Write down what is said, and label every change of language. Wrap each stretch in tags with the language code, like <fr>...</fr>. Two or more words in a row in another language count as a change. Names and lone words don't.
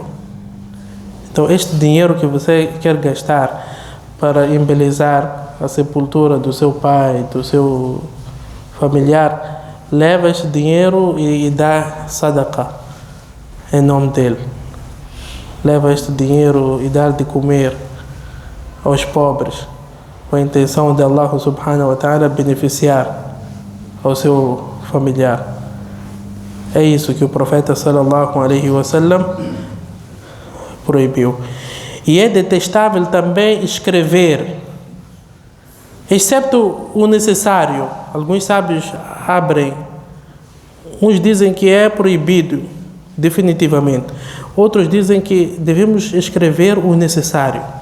<pt>Então, este dinheiro que você quer gastar para embelezar a sepultura do seu pai, do seu familiar, leva este dinheiro e dá sadaqah em nome dele. Leva este dinheiro e dá de comer aos pobres, com a intenção de</pt> <ar>الله سبحانه وتعالى</ar> <pt>beneficiar ao seu familiar. É isso que o profeta</pt> <ar>صلى الله عليه وسلم</ar> <pt>proibiu. E é detestável também escrever, excepto o necessário. Alguns sábios abrem, uns dizem que é proibido definitivamente, outros dizem que devemos escrever o necessário.</pt>